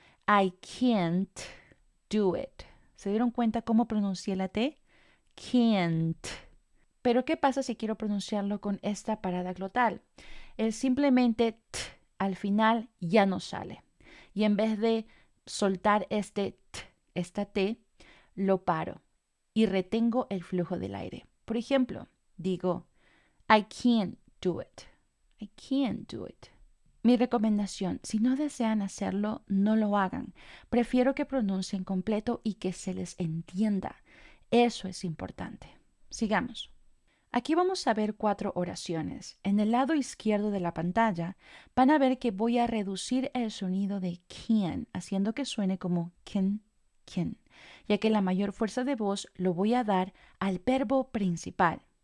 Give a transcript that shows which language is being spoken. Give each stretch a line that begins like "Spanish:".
English: I can't do it.
Spanish: ¿Se dieron cuenta cómo pronuncié la T? Can't. Pero ¿qué pasa si quiero pronunciarlo con esta parada glotal? El simplemente t al final ya no sale. Y en vez de soltar esta T, lo paro y retengo el flujo del aire. Por ejemplo, digo,
English: I can't do it. I can't do it.
Spanish: Mi recomendación, si no desean hacerlo, no lo hagan. Prefiero que pronuncien completo y que se les entienda. Eso es importante. Sigamos. Aquí vamos a ver 4 oraciones. En el lado izquierdo de la pantalla van a ver que voy a reducir el sonido de can, haciendo que suene como can, ya que la mayor fuerza de voz lo voy a dar al verbo principal.